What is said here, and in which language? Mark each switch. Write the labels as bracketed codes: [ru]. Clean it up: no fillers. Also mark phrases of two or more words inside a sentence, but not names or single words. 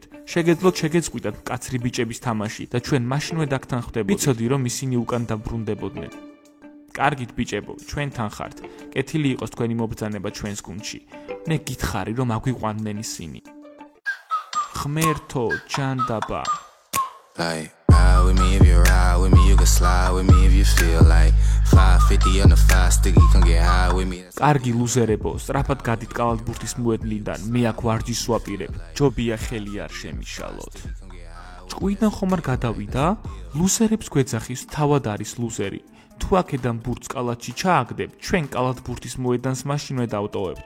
[ka] შეგეძლოთ შეგეწყვიტათ მკაცრი ბიჭების თამაში და ჩვენ მაშინვე დაგთან ხვდებოდით. ვიცოდი რომ ისინი უკან დაბრუნდებოდნენ. კარგით ბიჭებო, ჩვენთან ხართ. კეთილი იყოს თქვენი მობრძანება ჩვენს გუნდში. მე გითხარი რომ აგვიყვანდნენ ისინი. ღმერთო, ჯანდაბა. [en] With me if you ride with me, you can slide with me if you feel like 550 on the 5 sticky, come get high with me. [ka] კარგი ლუზერებო, სწრაფად გადით კალათბურთის მოედნიდან, მე აქ ვარჯიშს ვაპირებ. ჯობია ხელი არ შემიშალოთ. ჭკვიდან ხომ არ გადავიდა? ლუზერებს გვეძახის, თავად არის ლუზერი. თუ აქედან ბურთს კალათში ჩააგდებ, ჩვენ კალათბურთის მოედანს მაშინვე დავტოვებთ.